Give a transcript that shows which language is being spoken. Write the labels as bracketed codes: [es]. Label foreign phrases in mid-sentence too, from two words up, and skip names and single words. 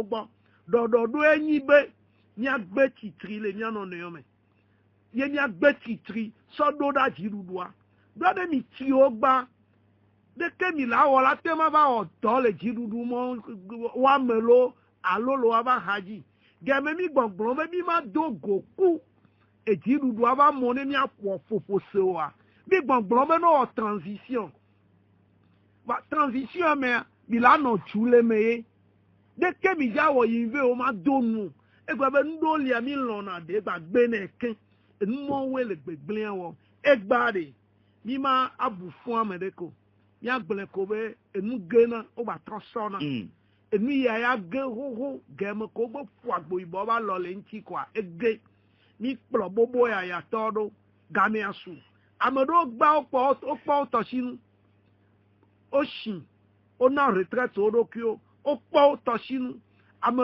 [ee] gbɔ ɖɔɖɔɖo enyi be miagbe titri le mia nɔnɔewo me ye miagbe titri sɔ ɖo ɖa dziɖuɖua ɖɔ ɖe mi tiwo gba ɖeke mi la wɔ la te ma va wɔ dɔ le dziɖuɖu mɔ woame lo alo lo ava ha dzi gɛmɛ mi gbɔgblɔ be mi ma do goku edziɖuɖua va mɔ ne miaƒɔ ƒoƒose oa mi gbɔgblɔ be ne wɔ transition va transition mea mi la nɔ tsu le me ye ɖeke mi dza wɔ yi ve o ma do nu egba be nuɖo lia mi lɔna de gba gbe ne ke enumɔwoe le gbegblẽa wɔ egba de mi ma abu fún ame ɖe ko miagblẽ ko be enu gena wo gba trɔ sɔna enu ya ge xoxo gɛmɛ ko gbɔ ƒo agbo yibɔ va lɔ le ŋuti koa ege mi kplɔ bobo ya tɔ ɖo gamea su ame ɖewo gba wokpɔ wo tɔsinu wosi wona retraite wo ɖokuiwo wokpɔ wo tɔsinu ame